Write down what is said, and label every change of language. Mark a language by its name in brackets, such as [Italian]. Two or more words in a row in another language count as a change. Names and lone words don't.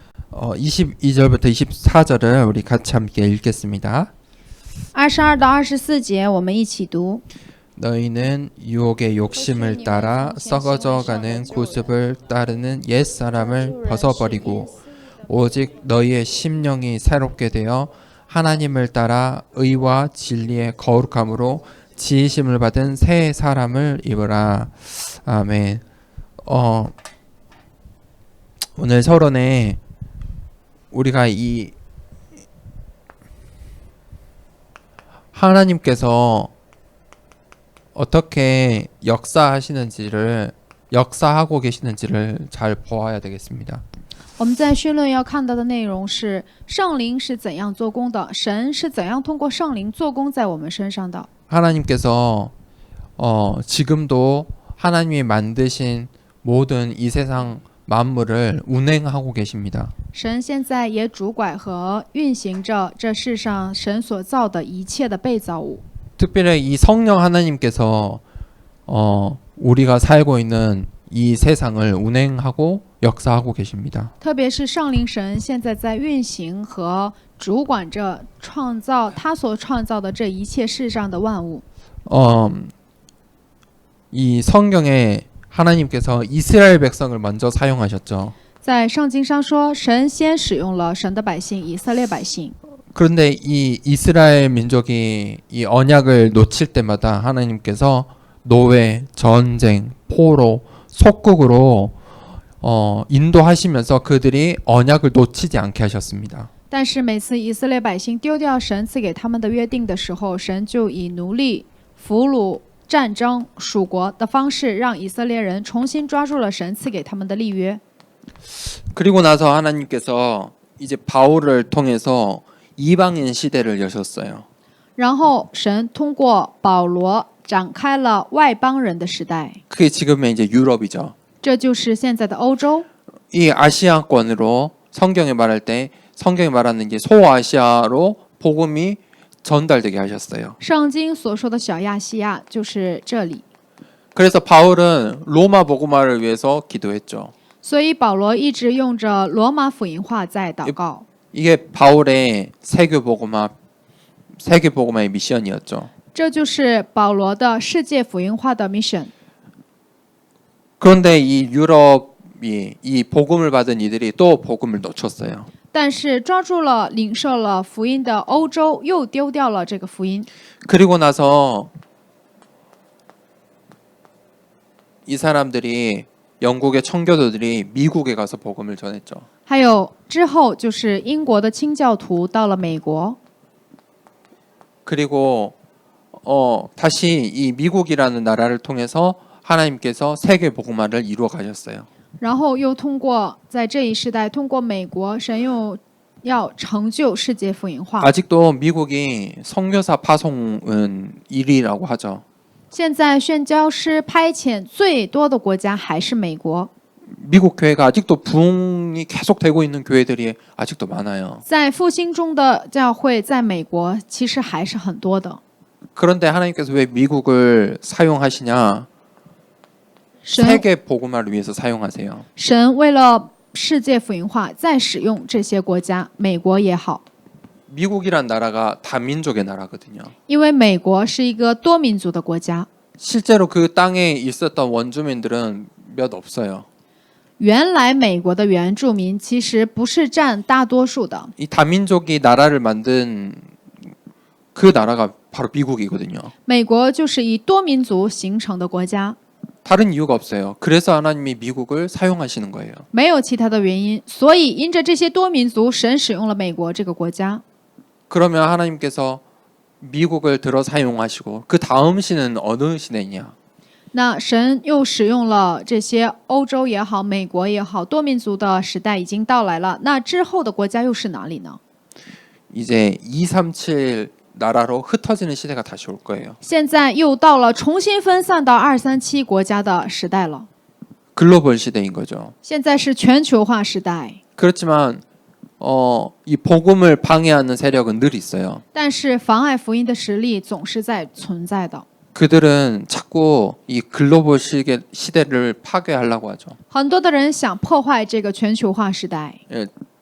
[Korean] 22절부터 24절을 우리 같이 함께 읽겠습니다. [Chinese] 22 到24节，我们一起读。 [Korean] 너희는 유혹의 욕심을 따라 썩어져가는 구습을 따르는 옛 사람을 벗어버리고 오직 너희의 심령이 새롭게 되어 하나님을 따라 의와 진리의 거룩함으로 지으심을 받은 새 사람을 입으라. 아멘. 오늘 서론에 우리가 이 하나님께서 어떻게 역사하고 계시는지를 잘 보아야 되겠습니다. [Chinese] 我们在绪论要看到的内容是圣灵是怎样做工的，神是怎样通过圣灵做工在我们身上的。 [Korean] 하나님께서 지금도 하나님이 만드신 모든 이 세상 만물을 운행하고 계십니다. [Chinese] 神现在也主管和运行着这世上神所造的一切的被造物。 [Korean] 특별히 이 성령 하나님께서 우리가 살고 있는 이 세상을 운행하고 역사하고 계십니다. [Chinese] 特别是圣灵神现在在运行和主管着创造他所创造的这一切世上的万物。 [Korean] 이 성경에 하나님께서 이스라엘 백성을 먼저 사용하셨죠. [Chinese] 在圣经上说，神先使用了神的百姓以色列百姓。 [Korean] 그런데 이 이스라엘 민족이 이 언약을 놓칠 때마다 하나님께서 노예, 전쟁, 포로, 속국으로 인도하시면서 그들이 언약을 놓치지 않게 하셨습니다. [Chinese] 但是每次以色列百姓丢掉神赐给他们的约定的时候，神就以奴隶、俘虏、战争、属国的方式，让以色列人重新抓住了神赐给他们的立约。 [Korean] 그리고 나서 하나님께서 이제 바울을 통해서 이방인 시대를 여셨어요. [Chinese] 然后神通过保罗展开了外邦人的时代， [Korean] 그게 지금의 이제 유럽이죠. [Chinese] 这就是现在的欧洲。 [Korean] 이 아시아권으로 성경에 말할 때 성경이 말하는 게 소아시아로 복음이 전달되게 하셨어요. [Chinese] 圣经所说的小亚细亚就是这里， [Korean] 그래서 바울은 로마 복음화를 위해서 기도했죠. [Chinese] 所以保罗一直用着罗马福音话在祷告。 [Korean] 이게 바울의 세계복음화의 미션이었죠. [Chinese] 这就是保罗的世界福音化的 mission。 [Korean] 그런데 이 유럽이 이 복음을 받은 이들이 또 복음을 놓쳤어요. [Chinese] 但是抓住了领受了福音的欧洲又丢掉了这个福音。 [Korean] 그리고 나서 이 사람들이 영국의 청교도들이 미국에 가서 복음을 전했죠. [Chinese] 还有之后就是英国的清教徒到了美国， [Korean] 그리고 다시 이 미국이라는 나라를 통해서 하나님께서 세계 복음화를 이루어 가셨어요. [Chinese] 然后又通过在这一时代，通过美国，神又要成就世界福音化。 [Korean] 아직도 미국이 선교사 파송은 1위라고 하죠. [Chinese] 现在宣教师派遣最多的国家还是美国， [Korean] 미국 교회가 아직도 부흥이 계속되고 있는 교회들이 아직도 많아요. [Chinese] 在复兴中的教会在美国其实还是很多的。 [Korean] 그런데 하나님께서 왜 미국을 사용하시냐? [Chinese] 神 [Korean] 세계 복음화를 위해서 사용하세요. [Chinese] 神为了世界福音化，再使用这些国家，美国也好， [Korean] 미국이란 나라가 다민족의 나라거든요. [Chinese] 因为美国是一个多民族的国家。 [Korean] 실제로 그 땅에 있었던 원주민들은 몇 없어요. [Chinese] 原来美国的原住民其实不是占大多数的， [Korean] 이 다민족이 나라를 만든 그 나라가 바로 미국이거든요. [Chinese] 美国就是以多民族形成的国家， [Korean] 다른 이유가 없어요. 그래서 하나님이 미국을 사용하시는 거예요. [Chinese] 没有其他的原因。所以因着这些多民族，神使用了美国这个国家。 [Korean] 그러면 하나님께서 미국을 들어 사용하시고 그 다음 시는 어느 시대냐? [Chinese] 那神又使用了这些欧洲也好，美国也好，多民族的时代已经到来了。那之后的国家又是哪里呢？ [Korean] 이제 237 나라로 흩어지는 시대가 다시 올 거예요. [Chinese] 现在又到了重新分散到237国家的时代了。 [Korean] 글로벌 시대인 거죠. [Chinese] 现在是全球化时代， [Korean] 그렇지만 이 복음을 방해하는 세력은 늘 있어요. [Chinese] 但是妨碍福音的实力总是在存在的。 [Korean] 그들은 자꾸 이 글로벌 시대를 파괴하려고 하죠. [Chinese] 很多的人想破坏这个全球化时代，